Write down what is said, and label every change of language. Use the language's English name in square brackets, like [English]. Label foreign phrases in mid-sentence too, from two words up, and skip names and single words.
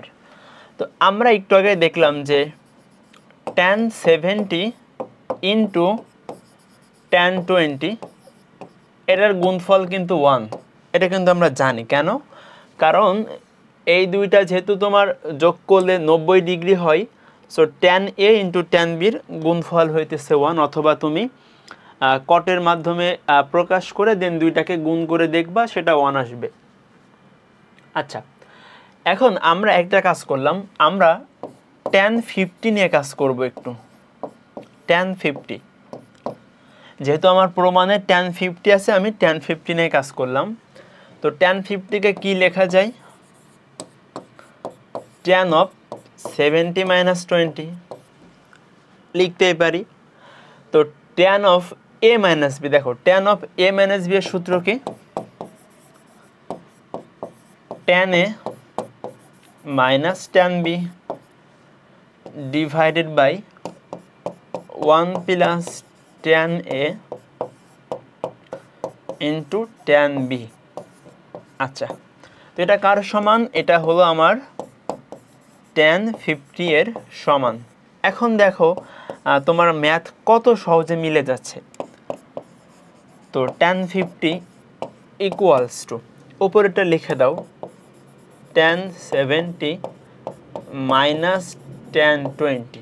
[Bangla] তো আমরা একটু আগে দেখলাম যে tan 70 ইন্টু tan 20 এটার গুণফল কিন্তু 1। এটা কিন্তু আমরা জানি। কেন? কারণ এই দুইটা যেহেতু তোমার যোগ করলে 90 ডিগ্রি হয়, সো tan a ইন্টু tan b এর গুণফল হইতেছে 1। অথবা তুমি কটের মাধ্যমে প্রকাশ করে দেন দুইটাকে গুণ করে দেখবা, সেটা 1 আসবে। আচ্ছা, এখন আমরা একটা কাজ করলাম, আমরা tan 50 নিয়ে কাজ করব একটু। tan 50 যেহেতু আমার প্রমাণে tan 50 আছে, আমি tan 50 নিয়ে কাজ করলাম। তো tan 50 কে কি লেখা যায়? [English] tan of 70 [Bangla] মাইনাস 20 লিখতেই পারি। তো [English] tan of a [Bangla] মাইনাস b, দেখো [English] tan of a [Bangla] মাইনাস b এর সূত্র কি? tan a মাইনাস tan b [English] divided by 1 plus [Bangla] tan a ইন্টু tan b। আচ্ছা, তো এটা কার সমান? এটা হলো আমার tan 50 এর সমান। এখন দেখো তোমার ম্যাথ কত সহজে মিলে যাচ্ছে। তো tan 50 [English] equals to, [Bangla] উপরেটা লিখে দাও, tan 70 মাইনাস tan 20।